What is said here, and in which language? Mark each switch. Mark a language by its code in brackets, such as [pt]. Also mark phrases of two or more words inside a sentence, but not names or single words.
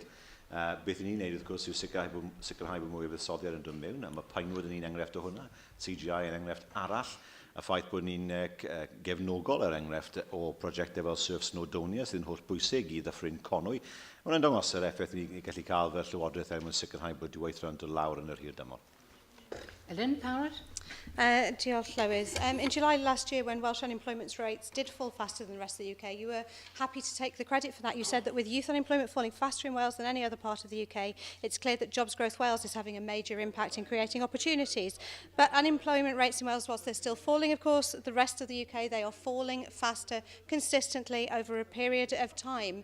[cy] Beth ni'n neud wrth gwrs yw sicrhau bod mwy o fuddsoddiad yn dod mewn, a mae Pinewood yn un enghraifft o hwnna, CGI yn enghraifft arall, a ffaith bod ni'n gefnogol er enghraifft o prosiectau fel Surf Snowdonia sydd yn holl bwysig i ddyffryn Conwy. Mae'n dangos yr effaith ni'n gallu cael fel Llywodraeth er mwyn sicrhau bod diweithra yn dod lawr yn yr hir dymor. Ellen Powers. Diolch, Lewis. [en] In July last year, when Welsh unemployment rates did fall faster than the rest of the UK, you were happy to take the credit for that. You said that with youth unemployment falling faster in Wales than any other part of the UK, it's clear that Jobs Growth Wales is having a major impact in creating opportunities. But unemployment rates in Wales, whilst they're still falling, of course, the rest of the UK, they are falling faster consistently over a period of time.